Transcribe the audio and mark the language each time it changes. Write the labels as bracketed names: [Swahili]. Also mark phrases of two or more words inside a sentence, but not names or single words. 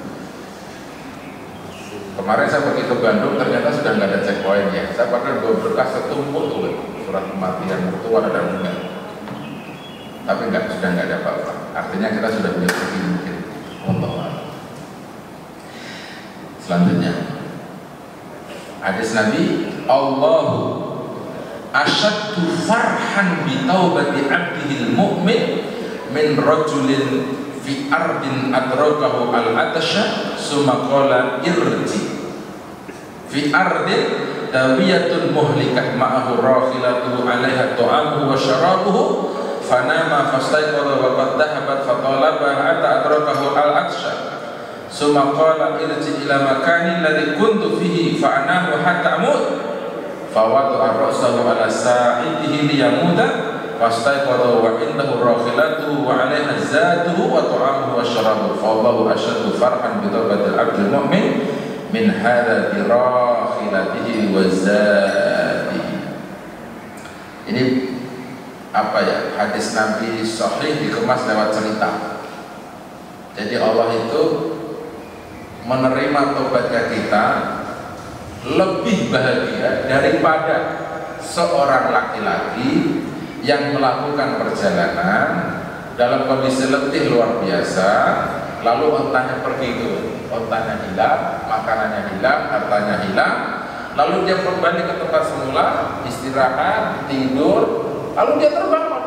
[Indonesian] Kemarin saya pergi ke Bandung, ternyata sudah nggak ada checkpoint ya. Saya pakai 2 berkas setumpuk tuh, surat kematian mertua dan enggak. Tapi sudah nggak ada apa-apa. Artinya kita sudah punya rezeki mungkin. Allah. Selanjutnya, hadis Nabi, [Arabic] الله أشد فرحا بتوبة عبده المؤمن من رجل في أرض أدركه العطش ثم قال أرجع في أرض دوية مهلكة معه راحلته عليها طعامه وشرابه فنام فاستيقظ وقد ذهبت فطلب حتى أدركه العطش ثم قال أرجع إلى مكاني الذي كنت فيه فأنام حتى أموت فوضع رأسه على ساعده ليموت فاستيقظ وعنده راحلته وعليها زاده وطعامه وشرابه فالله أشد فرحا بتوبة العبد المؤمن من هذا براحلته وزاده. [Indonesian] Ini apa ya, hadis Nabi sahih dikemas lewat cerita. Jadi Allah itu menerima tobatnya kita lebih bahagia daripada seorang laki-laki yang melakukan perjalanan dalam kondisi letih luar biasa, lalu ontanya pergi itu, ontanya hilang, makanannya hilang, hartanya hilang, lalu dia kembali ke tempat semula, istirahat, tidur, lalu dia terbangun.